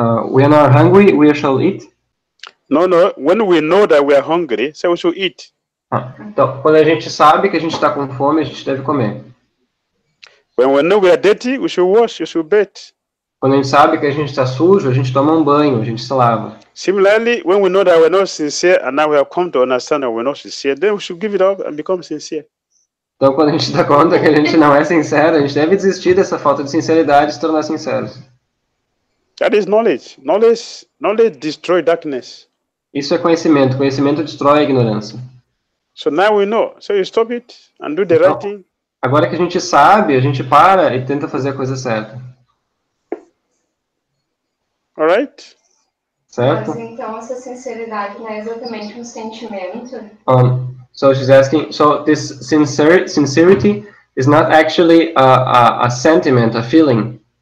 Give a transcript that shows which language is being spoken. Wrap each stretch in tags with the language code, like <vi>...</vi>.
<en>When we are hungry, we shall eat? No. When we know that we are hungry, so we should eat.</en> <pt>Então, quando a gente sabe que a gente está com fome, a gente deve comer.</pt> <en>When we know we are dirty, we should wash, we should bathe.</en> <pt>Quando a gente sabe que a gente está sujo, a gente toma um banho, a gente se lava.</pt> <en>Similarly, when we know that we're not sincere and now we have come to understand that we're not sincere, then we should give it up and become sincere.</en> <pt>Então, quando a gente dá conta que a gente não é sincero, a gente deve desistir dessa falta de sinceridade e se tornar sinceros.</pt> <en>That is knowledge. Knowledge destroys darkness.</en> <pt>Isso é conhecimento. Conhecimento destrói a ignorância.</pt> <en>So now we know. So you stop it and do the right thing.</en> <pt>Agora que a gente sabe, a gente para e tenta fazer a coisa certa.</pt> <en>All right?</en> <pt>Certo? Mas então essa sinceridade não é exatamente um sentimento?</pt> <en>So she's asking, so this sincerity is not actually a sentiment, a feeling.</en>